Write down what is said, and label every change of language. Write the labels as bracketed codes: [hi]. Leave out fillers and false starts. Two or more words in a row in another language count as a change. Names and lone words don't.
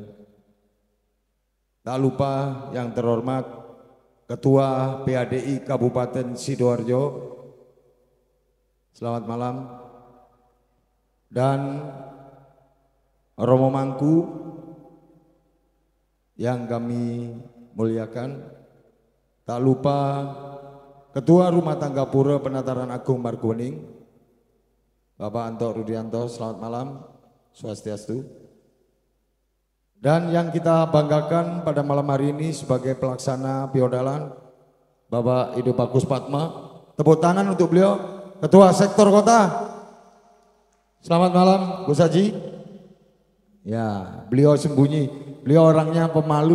[id] Tak lupa yang terhormat Ketua PADI Kabupaten Sidoarjo, selamat malam. Dan Romo Mangku yang kami muliakan. Tak lupa Ketua Rumah Tangga Pura Penataran Agung Margoning, Bapak Anto Rudianto, selamat malam, Swastiastu. Dan yang kita banggakan pada malam hari ini sebagai pelaksana Piodalan, Bapak Ido Bagus Patma. Tepuk tangan untuk beliau, Ketua Sektor Kota. Selamat malam, Gus Haji. Ya, beliau sembunyi, beliau orangnya pemalu.